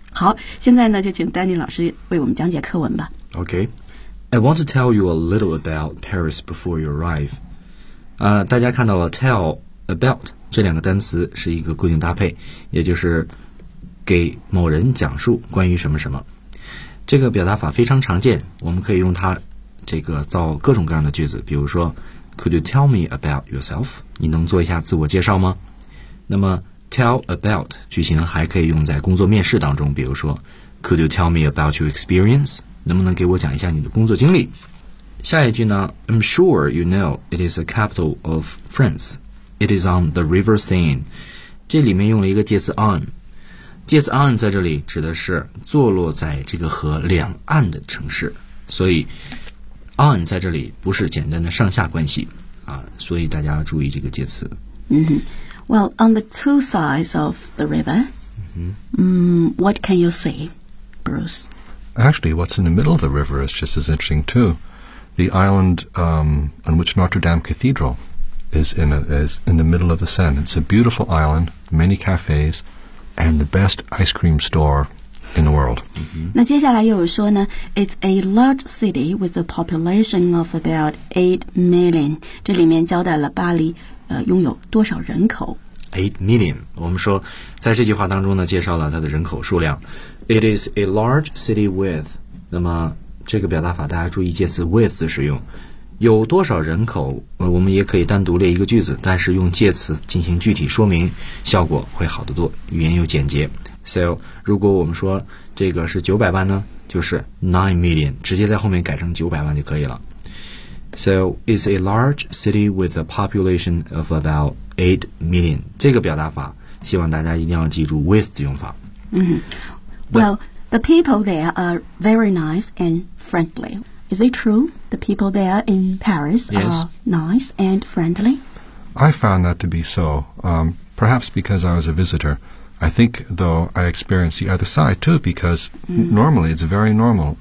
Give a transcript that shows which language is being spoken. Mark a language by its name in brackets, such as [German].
[Chinese] 好，现在呢，就请丹尼老师为我们讲解课文吧。 [English] Okay. I want to tell you a little about Paris before you arrive. [Chinese] 大家看到了 tell, about, 这两个单词是一个固定搭配，也就是给某人讲述关于什么什么。这个表达法非常常见，我们可以用它这个造各种各样的句子，比如说 [English] Could you tell me about yourself? [Chinese] 你能做一下自我介绍吗？那么 tell about 句型还可以用在工作面试当中，比如说 [English] Could you tell me about your experience? [Chinese] 能不能给我讲一下你的工作经历？下一句呢， [English] I'm sure you know it is the capital of France. It is on the river Seine. [Chinese] 这里面用了一个介词 on。介词 on 在这里指的是坐落在这个河两岸的城市，所以on 在这里不是简单的上下关系啊，所以大家注意这个介词。 Mm-hmm. [English] Well, on the two sides of the river,、 mm-hmm. What can you see, Bruce? Actually, what's in the middle of the river is just as interesting too. The island on which Notre Dame Cathedral is in the middle of the Seine. It's a beautiful island, many cafes, and the best ice cream store. In the world. Mm-hmm. [Chinese] 那接下来又有说呢， [English] It's a large city with a population of about 8 million. [Chinese] 这里面交代了巴黎拥有多少人口。 [English] 8 million. [Chinese] 我们说在这句话当中呢，介绍了它的人口数量。 [English] It is a large city with. [Chinese] 那么这个表达法大家注意介词 with 的使用。有多少人口我们也可以单独列一个句子，但是用介词进行具体说明效果会好得多，语言又简洁。 So, 如果我们说这个是900万呢，就是 9 million, 直接在后面改成900万就可以了。 [English] So, it's a large city with a population of about 8 million. [Chinese] 这个表达法希望大家一定要记住 with 的用法。 Mm-hmm. [English] Well, the people there are very nice and friendly. Is it true the people there in Paris are nice and friendly? I found that to be so, perhaps because I was a visitor. I think, though, I experienced the other side, too, because normally it's very normal.